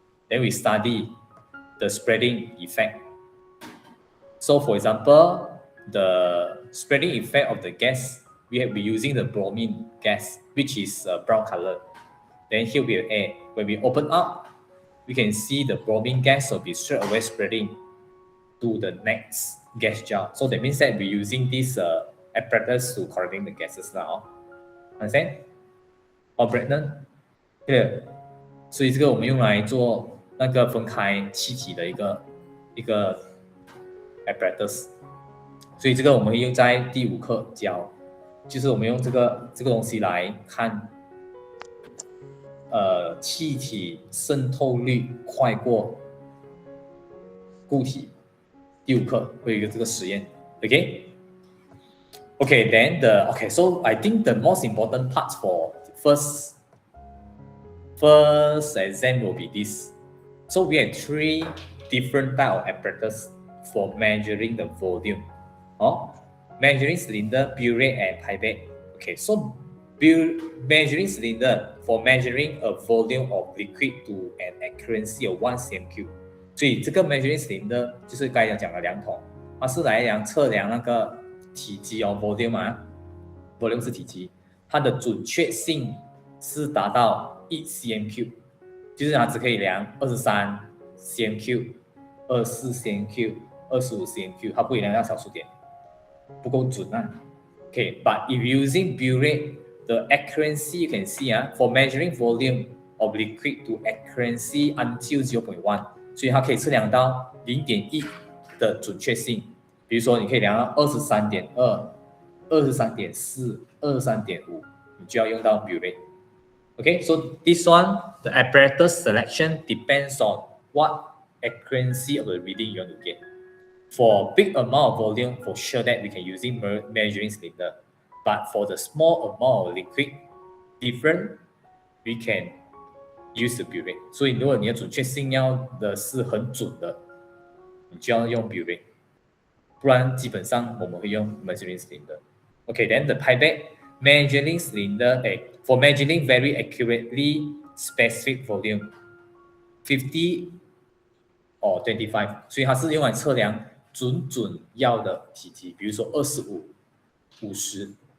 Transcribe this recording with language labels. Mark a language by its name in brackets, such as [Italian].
[English] Then we study the spreading effect. So for example, the spreading effect of the gas, we have been using the bromine gas, which is brown color. Then here we have air. When we open up, we can see the bromine gas will be straight away spreading to the next gas jar. So that means that we're using this apparatus to collecting the gases now. Understand? Brandon? Clear? [Chinese] 所以这个我们用来做那个分开气体的一个 apparatus。所以这个我们会用在第5课教，就是我们用这个东西来看，气体渗透率快过固体。第5课会有一个这个实验 ，OK？ [English] Okay, then so I think the most important part for first exam will be this. So we have 3 different type of apparatus for measuring the volume. Measuring cylinder, burette, and pipette. Okay, so measuring cylinder for measuring a volume of liquid to an accuracy of 1 cm3. [Chinese] 所以这个 measuring cylinder 就是刚才讲的量筒，它是来测量那个体积volume volume 是体积，它的准确性是达到1 cm3， 就是它只可以量23 cm3、24 cm3、25 cm3， 它不可以量到小数点，不够准啊。 [English] Okay, but if using burette the accuracy you can see for measuring volume of liquid to accuracy until 0.1， [Chinese] 所以它可以测量到0.1的准确性。比如说，你可以量到23.2、23.4、23.5，你就要用到 burette。 [English] Okay, so this one, the apparatus selection depends on what accuracy of the reading you want to get. For big amount of volume, for sure that we can using measuring cylinder. But for the small amount of liquid, different, we can use the burette. [Chinese] 所以如果你的准确性要的是很准的，你就要用 burette。不然基本上我们会用 measuring cylinder. [English] Okay, then the pipette measuring cylinder, for measuring very accurately specific volume, 50 or 25， [Chinese] 所以它是用来测量准要的体积，比如说25、50。